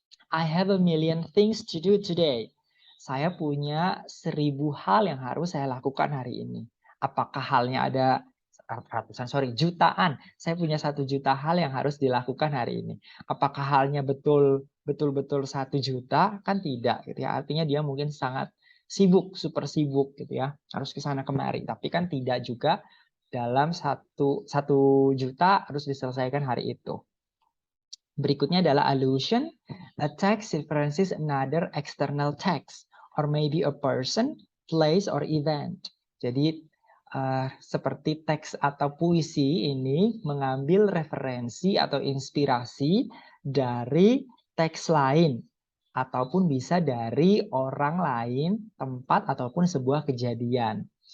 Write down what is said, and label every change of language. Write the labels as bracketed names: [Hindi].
[English] I have a million things to do today. [Indonesian] Saya punya 1000 hal yang harus saya lakukan hari ini. Apakah halnya ada ratusan, sorry, jutaan. Saya punya 1 juta hal yang harus dilakukan hari ini. Apakah halnya betul-betul 1 juta? Kan tidak gitu ya. Artinya dia mungkin sangat sibuk, super sibuk gitu ya. Harus ke sana kemari. Tapi kan tidak juga dalam 1 juta harus diselesaikan hari itu. Berikutnya adalah allusion. [English] A text references another external text or maybe a person, place, or event. [Indonesian] Jadi seperti teks atau puisi ini mengambil referensi atau inspirasi dari teks lain ataupun bisa dari orang lain, tempat ataupun sebuah kejadian.